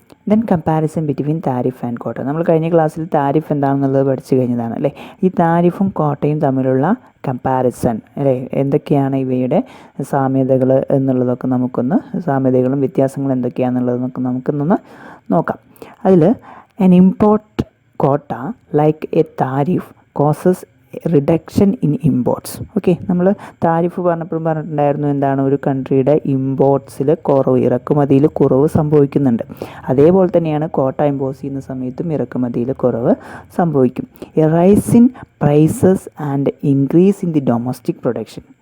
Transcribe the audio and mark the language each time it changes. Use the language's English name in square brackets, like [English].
[English] Then comparison between tariff and quota. [Malayalam] നമ്മൾ കഴിഞ്ഞ ക്ലാസ്സിൽ താരിഫ് എന്താണെന്നുള്ളത് പഠിച്ചു കഴിഞ്ഞതാണ് അല്ലേ. ഈ താരിഫും കോട്ടയും തമ്മിലുള്ള കമ്പാരിസൺ അല്ലേ, എന്തൊക്കെയാണ് ഇവയുടെ സാമ്യതകൾ എന്നുള്ളതൊക്കെ സാമ്യതകളും വ്യത്യാസങ്ങളും എന്തൊക്കെയാണെന്നുള്ളതൊക്കെ നമുക്കൊന്ന് നോക്കാം. അതിൽ [English] an import quota like a tariff causes reduction in imports. [Malayalam] Okay, നമ്മൾ താരിഫ് പറഞ്ഞിട്ടുണ്ടായിരുന്നു എന്താണ്, ഒരു കൺട്രിയുടെ ഇമ്പോർട്ട്സിൽ ഇറക്കുമതിയിൽ കുറവ് സംഭവിക്കുന്നുണ്ട്. അതേപോലെ തന്നെയാണ് കോട്ട ഇമ്പോസ് ചെയ്യുന്ന സമയത്തും ഇറക്കുമതിയിൽ കുറവ് സംഭവിക്കും. [English] A rise in prices and increase in the domestic production.